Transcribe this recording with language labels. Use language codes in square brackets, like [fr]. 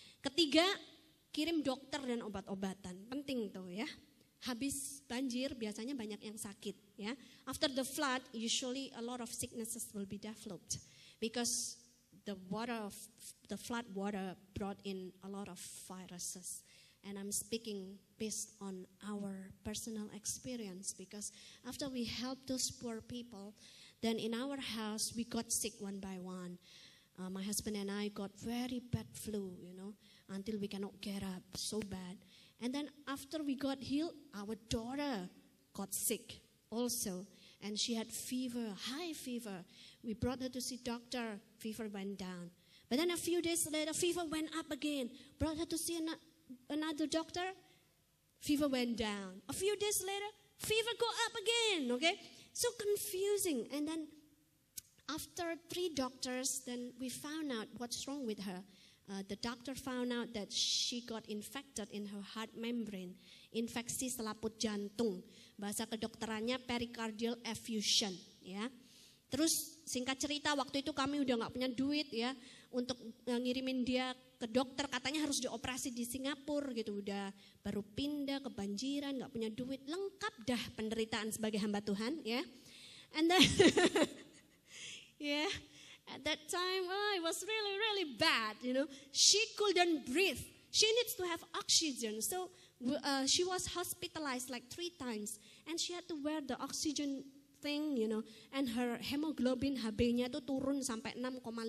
[id] Ketiga, kirim dokter dan obat-obatan. Penting tuh ya. Habis banjir biasanya banyak yang sakit ya. [en] After the flood, usually a lot of sicknesses will be developed because the flood water brought in a lot of viruses. And I'm speaking based on our personal experience because after we helped those poor people, then in our house we got sick one by one. My husband and I got very bad flu, until we cannot get up, so bad. And then after we got healed, our daughter got sick also. And she had fever, high fever. We brought her to see doctor, fever went down. But then a few days later, fever went up again. Brought her to see another doctor, fever went down. A few days later, fever go up again, okay? So confusing. And then after 3 doctors, then we found out what's wrong with her. The doctor found out that she got infected in her heart membrane, [id] infeksi selaput jantung. [en] Bahasa kedokterannya pericardial effusion, ya. [id] Terus singkat cerita waktu itu kami udah nggak punya duit ya untuk ngirimin dia ke dokter, katanya harus dioperasi di Singapura gitu, udah baru pindah kebanjiran, nggak punya duit, lengkap dah penderitaan sebagai hamba Tuhan, ya. [en] And then yeah. At that time, it was really, really bad, She couldn't breathe. She needs to have oxygen. So she was hospitalized like 3 times. And she had to wear the oxygen thing, And her hemoglobin [id] HB-nya tuh turun sampai 6,5.